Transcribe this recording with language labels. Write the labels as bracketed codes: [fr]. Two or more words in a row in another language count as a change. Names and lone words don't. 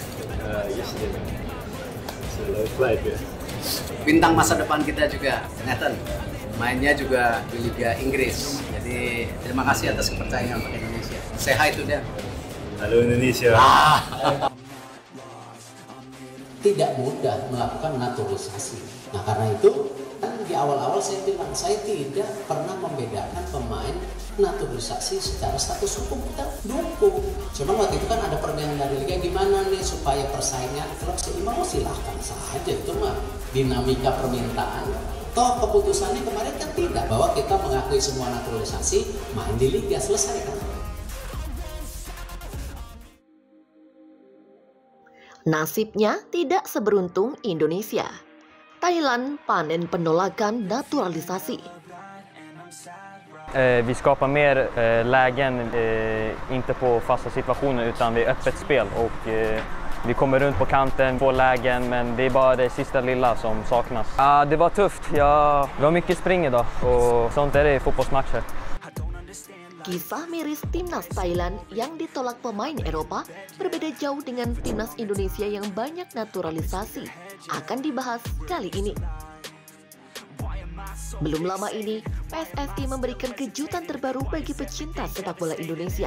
[en] Yesterday. It's a long flight, [id] ya. Bintang masa depan kita juga, Nathan. Mainnya juga di Liga Inggris. Jadi terima kasih atas kepercayaan untuk Indonesia. [en] Say hi to them. [id] Halo Indonesia. Tidak mudah melakukan naturalisasi. Nah karena itu kan di awal-awal saya bilang saya tidak pernah membedakan pemain naturalisasi secara status hukum, kita dukung. Cuma waktu itu kan ada permintaan dari Liga gimana nih supaya persaingan klub seimbang, silahkan saja, itu mah dinamika permintaan. Toh keputusannya kemarin kan tidak, bahwa kita mengakui semua naturalisasi, main di Liga, selesai kan. Nasibnya tidak seberuntung Indonesia. Thailand panen penolakan naturalisasi. [sv] Vi skapar mer lägen, inte på fasta situationer utan vid öppet spel. Och vi kommer runt på kanten, får lägen, men det är bara det sista lilla som saknas. Ja, det var tufft. Vi har mycket spring idag och sånt är det i fotbollsmatcher. [id] Kisah miris timnas Thailand yang ditolak pemain Eropa berbeda jauh dengan timnas Indonesia yang banyak naturalisasi akan dibahas kali ini. Belum lama ini, PSSI memberikan kejutan terbaru bagi pecinta sepak bola Indonesia.